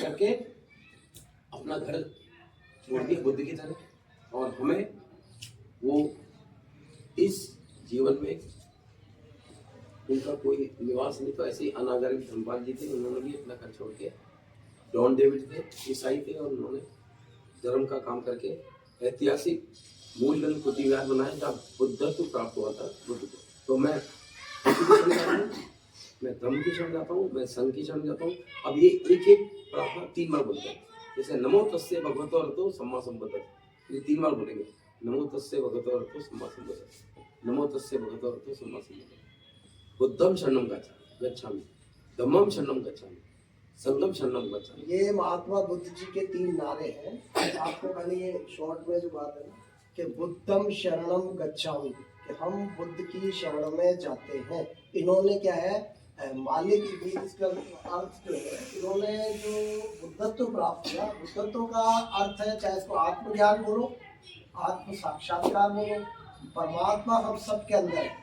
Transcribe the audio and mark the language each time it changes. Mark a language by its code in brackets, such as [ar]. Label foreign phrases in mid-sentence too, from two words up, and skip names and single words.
[hi] करके अपना घर छोड़ दिया बुद्ध की तरह, और हमें वो इस जीवन में उनका कोई निवास नहीं, तो ऐसे ही अनागरिक धर्मपाल जी थे, उन्होंने भी अपना घर छोड़ के, डॉन डेविड थे ईसाई थे, और उन्होंने धर्म का काम करके ऐतिहासिक मूलधन कुटीर बनाया जहाँ बुद्धत्व प्राप्त हुआ था बुद्ध को। तो मैं धर्म की शरण जाता हूँ, मैं संघ की शरण जाता हूँ। अब ये एक एक प्रार्थना 3 बार बोलते हैं, जैसे [pi] नमो तस्से भगवतो अरहतो सम्मा संबुद्धः, [hi] ये 3 बार बोलेंगे। [pi] नमो तस्से भगवतो अरहतो सम्मा संबुद्धः, नमो तस्से भगवतो अरहतो सम्मा संबुद्धः। बुद्धम शरणम गच्छामि, धम्मम शरणम गच्छामि, संघम शरणम गच्छामि। [hi] ये महात्मा बुद्ध जी के 3 नारे हैं। आपको पहले ये शॉर्ट में जो बात है ना कि [pi] बुद्धम शरणम गच्छामि, [hi] कि हम बुद्ध की शरण में जाते हैं। इन्होंने क्या है मालिक भी इसका अर्थ जो है, इन्होंने जो बुद्धत्व प्राप्त किया, बुद्धत्व का अर्थ है चाहे इसको आत्मज्ञान बोलो, आत्म साक्षात्कार बोलो, परमात्मा हम सब के अंदर है।